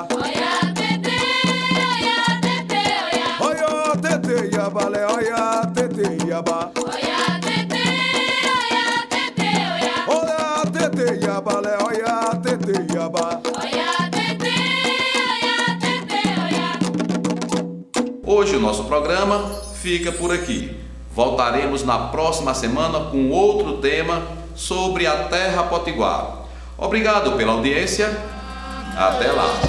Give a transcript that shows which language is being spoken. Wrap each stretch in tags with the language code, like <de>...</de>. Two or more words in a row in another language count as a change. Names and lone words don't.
<yo>Oiá, tete, oiá. Oiá, tete, yaba, oiá, tete, yaba. Oiá, tete, oiá. Oiá, tete, yaba, oiá, tete, yaba. Oiá, tete, oiá.</yo> <pt>Hoje o nosso programa fica por aqui. Voltaremos na próxima semana com outro tema sobre a Terra Potiguar. Obrigado pela audiência. Até lá.</pt>